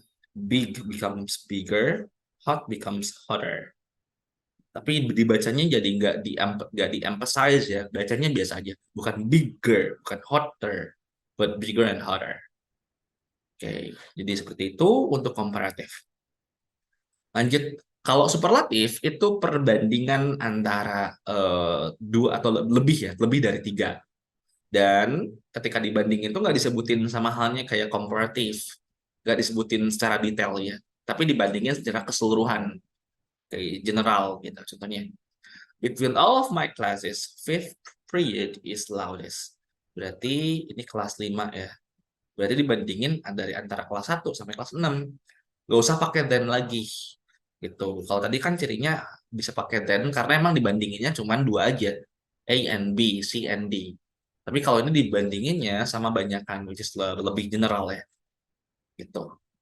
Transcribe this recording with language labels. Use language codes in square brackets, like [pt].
[en] Big becomes bigger, hot becomes hotter. [id] Tapi dibacanya jadi nggak di emphasize ya, bacanya biasa aja. [en] Bukan bigger, bukan hotter, but bigger and hotter. [id] Oke, jadi seperti itu untuk komparatif. Lanjut, kalau superlatif itu perbandingan antara dua atau lebih ya, lebih dari tiga. Dan ketika dibandingin itu nggak disebutin sama halnya kayak komparatif, nggak disebutin secara detail ya, tapi dibandingin secara keseluruhan, kayak general gitu. [en] Contohnya, between all of my classes, fifth period is loudest. [id] Berarti ini kelas 5 ya. Berarti dibandingin dari antara kelas 1 sampai kelas 6. Nggak usah pakai then lagi gitu. Kalau tadi kan cirinya bisa pakai then karena emang dibandinginnya cuma dua aja, A and B, C and D. Tapi kalau ini dibandinginnya sama banyakan, which is lebih general ya, gitu.